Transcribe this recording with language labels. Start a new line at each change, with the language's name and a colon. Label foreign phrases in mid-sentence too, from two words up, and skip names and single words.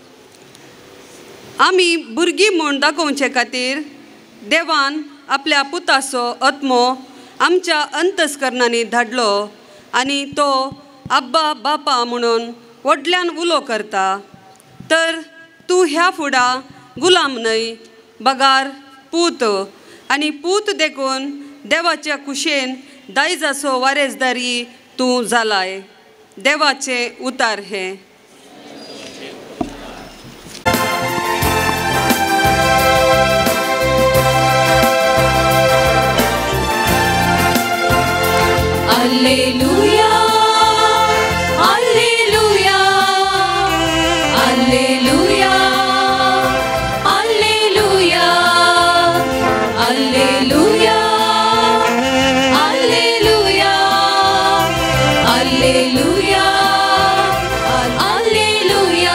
Konkani: आमी भुरगीं म्हूण दाखोवचे खातीर देवान आपल्या पुताचो आत्मो आमच्या अंतस्करणांनी धाडलो आनी तो आब्बा बापा म्हणून व्हडल्यान उलो करता तर तूं ह्या फुडा गुलाम न्हय बगार पूत आनी पूत देखून देवाच्या कुशेन दायजाचो वारेसदारी तूं जालाय देवाचे उतार हे
Latin: Alleluia, Alleluia, Alleluia, Alleluia, Alleluia, Alleluia, Alleluia, Alleluia.